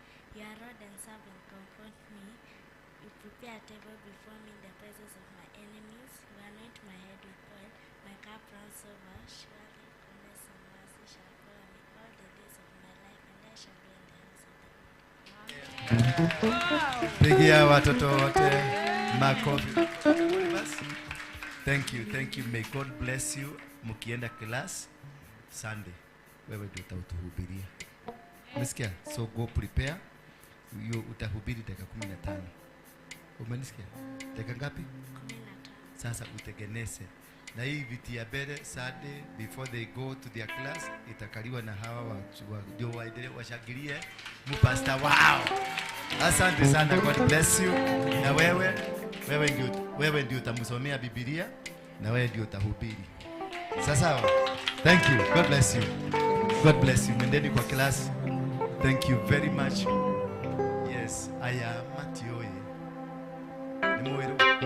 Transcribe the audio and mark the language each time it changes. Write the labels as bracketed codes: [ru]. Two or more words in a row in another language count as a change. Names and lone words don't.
[en] Your rod and staff will comfort me. You prepare a table before me in the presence of my enemies. You anoint my head with oil. My cup runs over. Surely goodness and mercy shall follow me all the days of my life, and I shall be in the house of the Lord." [sw] Pigia watoto wote makofi. [en] Thank you. May God bless you. [sw] Mukienda class Sunday, wewe ndio utatuhubiria. Umesikia? [en] So go prepare. You [sw] utahubiri dakika 15. Umenisikia? Dakika ngapi? 15. Sasa utegenese. Na hii viti ya mbele [en] Sunday before they go to their class [sw] itakaliwa na hawa ndio waendelee washangilie mpasta wao. Asante sana, [en] God bless you. [sw] Na wewe ndio utamsomea Biblia na wewe ndio utahubiri. [en] Sasa thank you. God bless you. God bless you. [sw] Mendeni kwa class. [en] Thank you very much. Yes, I am Matioye. [sw] Nimwero.